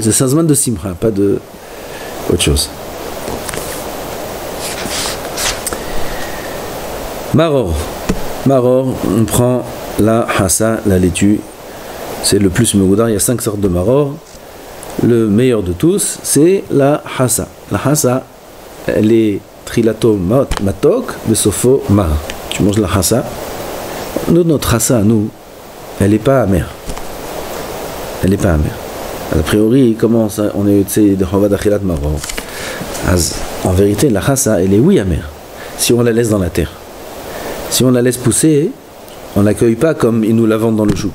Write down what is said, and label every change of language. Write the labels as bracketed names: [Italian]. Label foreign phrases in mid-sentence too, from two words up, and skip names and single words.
[French] C'est un zman de simcha, pas de autre chose. Maror, on prend la hassa, la laitue. C'est le plus megoudar. Il y a 5 sortes de maror. Le meilleur de tous, c'est la hassa. La hassa, elle est [Hebrew] תחילתו מתוק, בסופו מר. [French] Tu manges la hassa. Notre hassa, nous, elle n'est pas amère. Elle n'est pas amère. A priori, comment ça, on est de Chavad [Hebrew] אכילת מרור. [French] En vérité, la hassa, elle est oui amère. Si on la laisse dans la terre. Si on la laisse pousser, on ne l'accueille pas comme ils nous la vendent dans le chouk.